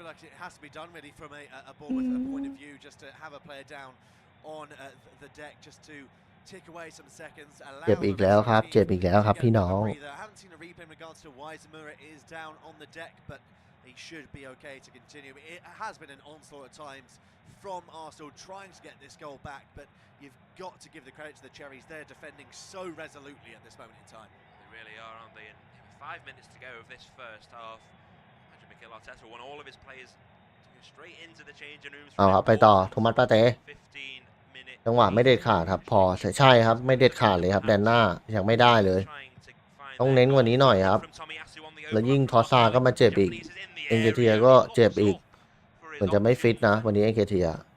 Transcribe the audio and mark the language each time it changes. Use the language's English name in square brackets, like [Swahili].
[English] It has to be done really from a Bournemouth point of view, just to have a player down on the deck, just to tick away some seconds. [Thai] เจ็บอีกแล้วครับเจ็บอีกแล้วครับพี่น้อง [English] I haven't seen a replay in regards to why Zamora is down on the deck, but he should be okay to continue. It has been an onslaught at times from Arsenal trying to get this goal back, but you've got to give the credit to the Cherries. They're defending so resolutely at this moment in time. They really are, aren't they? And 5 minutes to go of this first half. Mikel Arteta want all of his players to go straight into the changing rooms. [Thai] เอาครับไปต่อโทมัสปาเต้จังหวะไม่เด็ดขาดครับพอใช่ครับไม่เด็ดขาดเลยครับแดนหน้ายังไม่ได้เลยต้องเน้นกว่านี้หน่อยครับแล้วยิ่งทอซาก็มาเจ็บอีกเอ็นเกเทียก็เจ็บอีกเหมือนจะไม่ฟิตนะวันนี้เอ็นเกเทีย